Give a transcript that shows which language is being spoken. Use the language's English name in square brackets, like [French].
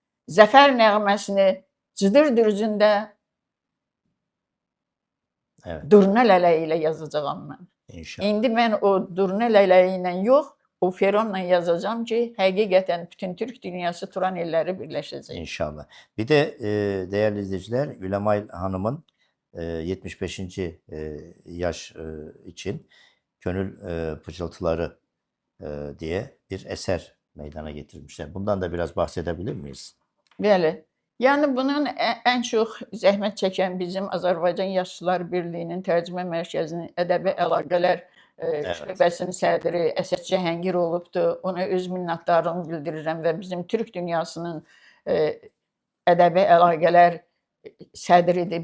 [Azerbaijani] Zəfər nəğməsini cıdır dürzündə durna lələyi ilə yazacağam mən. İnşallah. İndi mən o durna lələyi ilə yox, o feronla yazacağam ki, həqiqətən bütün Türk dünyası Turan elləri birləşəcək. İnşallah. [Turkish] Bir de değerli izleyiciler, Gülemay Hanım'ın 75. Yaş için Gönül Pıçıltıları diye bir eser meydana getirmişler. Bundan da biraz bahsedebilir miyiz? [Azerbaijani] Bəli. Yəni bunun ən çox zəhmət çəkən bizim Azərbaycan Yaşlılar Birliyinin Tərcümə Mərkəzinin ədəbi əlaqələr şöbəsinin sədri Əsəd Cəhəngir olubdur. Ona öz minnətdarlığımı bildirirəm və bizim Türk dünyasının ədəbi əlaqələr sədridir.